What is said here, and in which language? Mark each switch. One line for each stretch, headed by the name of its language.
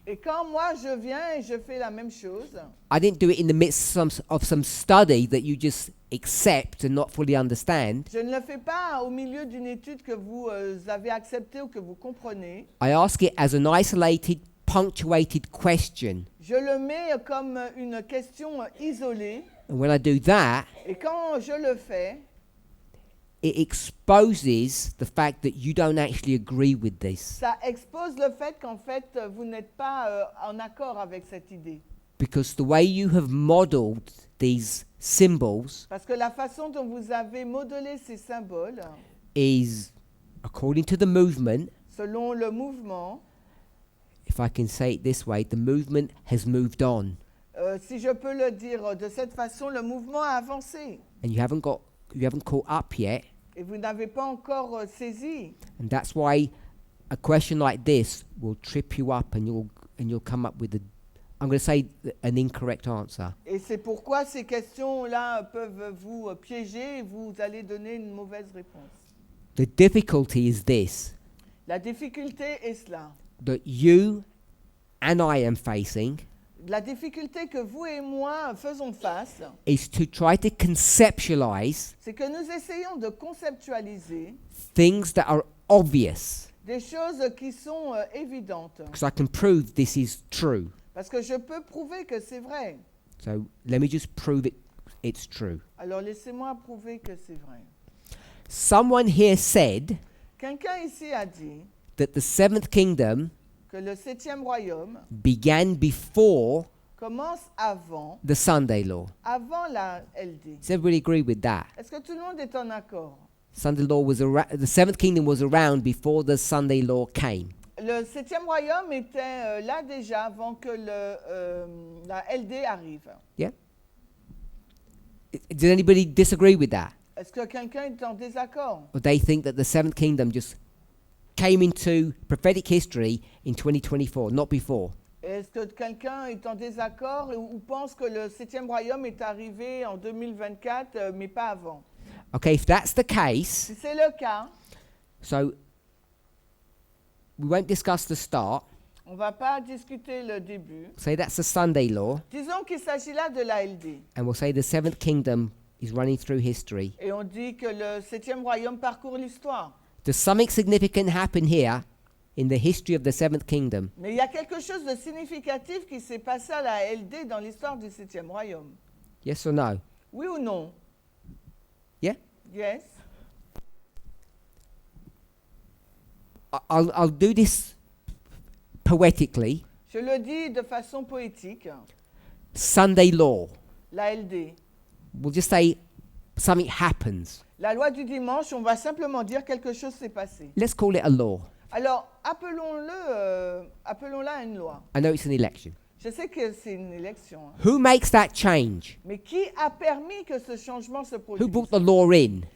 French: Et quand moi je viens et je fais la même chose,
English: I didn't do it in the midst of some study that you just accept and not fully understand.
French: je ne le fais pas au milieu d'une étude que vous avez acceptée ou que vous comprenez.
English: I ask it as an isolated, punctuated question.
French: Je le mets comme une question isolée.
English: And when I do that,
French: Et quand je le fais,
English: it exposes the fact that you don't actually agree with this.
French: ça expose le fait qu'en fait, vous n'êtes pas en accord avec cette idée.
English: Because the way you have modeled these symbols
French: Parce que la façon dont vous avez modelé ces symboles,
English: is, according to the movement,
French: selon le mouvement,
English: if I can say it this way, the movement has moved on.
French: si je peux le dire de cette façon, le mouvement a avancé.
English: And you haven't caught up yet.
French: Et vous n'avez pas encore saisi.
English: And that's why a question like this will trip you up and you'll come up with I'm going to say an incorrect answer.
French: Et c'est pourquoi ces questions-là peuvent vous piéger et vous allez donner une mauvaise réponse.
English: The difficulty is this,
French: La difficulté est cela.
English: that you and I am facing
French: La difficulté que vous et moi faisons face,
English: is to try to conceptualize
French: c'est que nous essayons de conceptualiser
English: things that are obvious,
French: des choses qui sont évidentes.
English: because I can prove this is true.
French: Parce que je peux prouver que c'est vrai.
English: So let me just prove it's true.
French: Alors laissez-moi prouver que c'est vrai.
English: Someone here said
French: Quelqu'un ici a dit
English: that the seventh kingdom
French: que le septième royaume
English: began before
French: commence avant
English: the Sunday law.
French: la LD.
English: Does everybody agree with that?
French: Est-ce que tout le monde est en accord?
English: Sunday law was the seventh kingdom was around before the Sunday law came.
French: Le septième royaume était là déjà avant que la LD arrive.
English: Yeah? Does anybody disagree with that?
French: Est-ce que quelqu'un est en désaccord?
English: Or they think that the seventh kingdom just came into prophetic history in 2024, not before?
French: Est-ce que quelqu'un est en désaccord ou pense que le septième royaume est arrivé en 2024, mais pas avant?
English: Okay, if that's the case,
French: Si c'est le cas,
English: so we won't discuss the start.
French: on ne va pas discuter le début.
English: Say that's the Sunday law,
French: Disons qu'il s'agit là de la LD.
English: and we'll say the seventh kingdom is running through history.
French: Et on dit que le septième royaume parcourt l'histoire.
English: Does something significant happen here in the history of the seventh kingdom?
French: Mais il y a quelque chose de significatif qui s'est passé à la LD dans l'histoire du septième royaume.
English: Yes or no?
French: Oui ou non?
English: Yeah? Yes. I'll do this poetically.
French: Je le dis de façon poétique.
English: Sunday law.
French: La LD.
English: We'll just say something happens.
French: La loi du dimanche, on va simplement dire quelque chose s'est passé.
English: Let's call it a law.
French: Alors, appelons-la une loi.
English: I know it's an election.
French: Je sais que c'est une élection. Hein.
English: Who makes that change?
French: Mais qui a permis que ce changement se
English: Who
French: produise?
English: brought the law in?